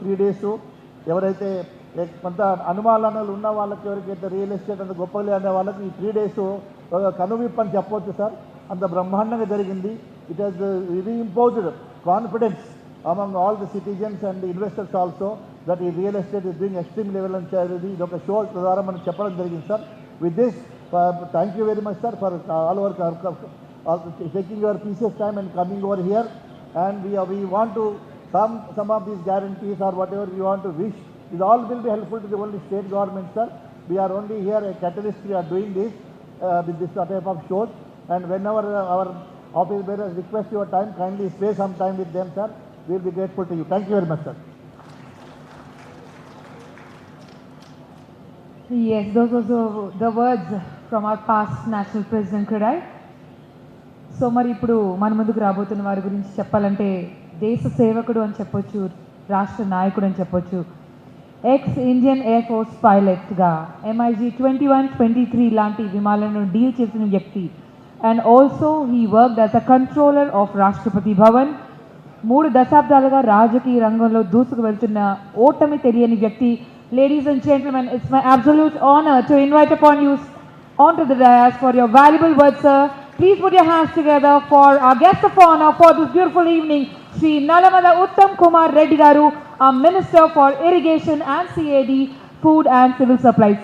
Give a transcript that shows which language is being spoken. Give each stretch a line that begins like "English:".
Telugu: 3 days ఎవరైతే కొంత అనుమానాలు ఉన్న వాళ్ళకి, ఎవరికైతే రియల్ ఎస్టేట్ అంత గొప్పలే అనే వాళ్ళకి ఈ 3 days కనువిప్పు అని చెప్పవచ్చు సార్. అంత బ్రహ్మాండంగా జరిగింది.
English: it has reimposed confidence among all the citizens and investors also that ఈ real estate is doing extreme level
Telugu: అని ఇది ఒక షో ద్వారా మనం చెప్పడం జరిగింది sir.
English: With this thank you very much sir for all over taking your precious time and coming over here, and we want to some of these guarantees or whatever we want to wish, it all will be helpful to the only state government, sir. We are only here a catalyst. We are doing this with this type of shows, and whenever our office bearers request your time, kindly spare some time with them, sir. We will be grateful to you. Thank you very much, sir. Yes, those are the words from our past national president CREDAI.
Telugu: So మరి ఇప్పుడు మన ముందుకు రాబోతున్న వారి గురించి చెప్పాలంటే దేశ సేవకుడు అని చెప్పొచ్చు, రాష్ట్ర నాయకుడు అని చెప్పొచ్చు. X Indian air force పైలట్గా MiG 21, 23 లాంటి విమానాలను డీల్ చేసిన వ్యక్తి.
English: And also he worked as a controller of Rashtrapati Bhavan.
Telugu: 3 దశాబ్దాలుగా రాజకీయ రంగంలో దూసుకు వెళ్తున్న ఓటమి తెలియని వ్యక్తి.
English: Ladies and gentlemen, it's my absolute honor to invite upon you onto the dais for your valuable words, sir, Please put your hands together for our guest of honor for this beautiful evening, Sri Nalamala Uttam Kumar Reddy Garu, our Minister for Irrigation and CAD, Food and Civil Supplies.